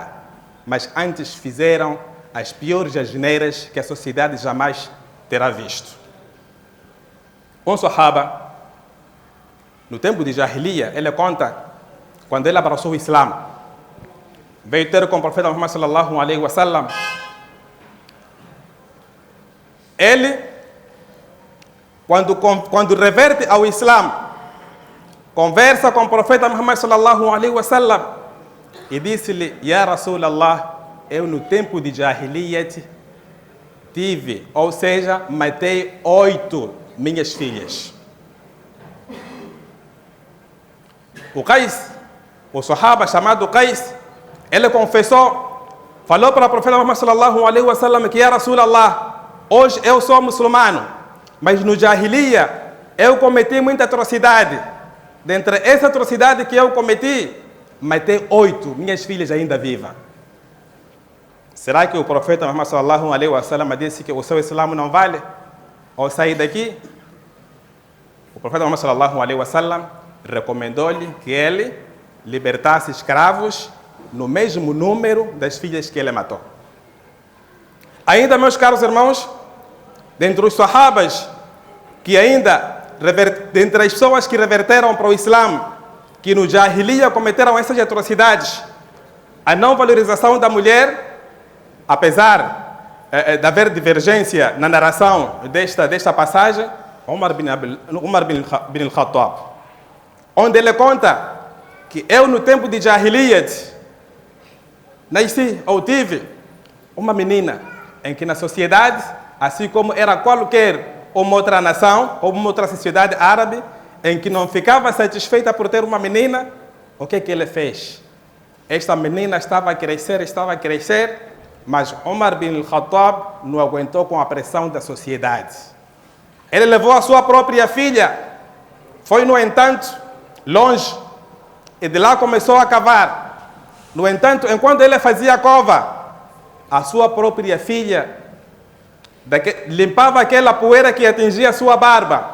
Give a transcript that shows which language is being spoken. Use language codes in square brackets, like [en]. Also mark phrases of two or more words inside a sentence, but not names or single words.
[pt] Mas antes fizeram as piores asneiras que a sociedade jamais terá visto. Um sahaba, no tempo de Jahiliya, ele conta, quando ele abraçou o Islã, veio ter com o profeta Muhammad [ar] صلى الله عليه وسلم. [pt] Ele, quando reverte ao Islã, conversa com o profeta Muhammad [ar] صلى الله عليه وسلم [pt] e disse-lhe: [ar] يا رسول الله, [pt] eu no tempo de Jahiliyat tive, ou seja, matei 8 minhas filhas. O Qais, o sahaba chamado Qais, ele confessou falou para o profeta Muhammad [ar] صلى الله عليه وسلم [pt] que, [ar] يا رسول الله, [pt] hoje eu sou muçulmano, mas no Jahiliya eu cometi muita atrocidade. Dentre essa atrocidade que eu cometi, matei 8 minhas filhas ainda vivas. Será que o profeta Muhammad [ar] صلى الله عليه وسلم [pt] disse que o seu Islã não vale? Ao sair daqui, o profeta Muhammad [ar] صلى الله عليه وسلم [pt] recomendou-lhe que ele libertasse escravos no mesmo número das filhas que ele matou. Ainda, meus caros irmãos, dentre os sahabas que ainda, dentre as pessoas que reverteram para o Islã, que no Jahiliya cometeram essas atrocidades, a não valorização da mulher, apesar de haver divergência na narração desta passagem, Umar bin al-Khattab, onde ele conta que eu, no tempo de Jahiliyat, nasci ou tive uma menina em que na sociedade, assim como era qualquer uma outra nação ou uma outra sociedade árabe, em que não ficava satisfeita por ter uma menina, o que ele fez? Esta menina estava a crescer, mas Umar bin al-Khattab não aguentou com a pressão da sociedade. Ele levou a sua própria filha, foi, no entanto, longe, e de lá começou a cavar. No entanto, enquanto ele fazia a cova, a sua própria filha limpava aquela poeira que atingia a sua barba.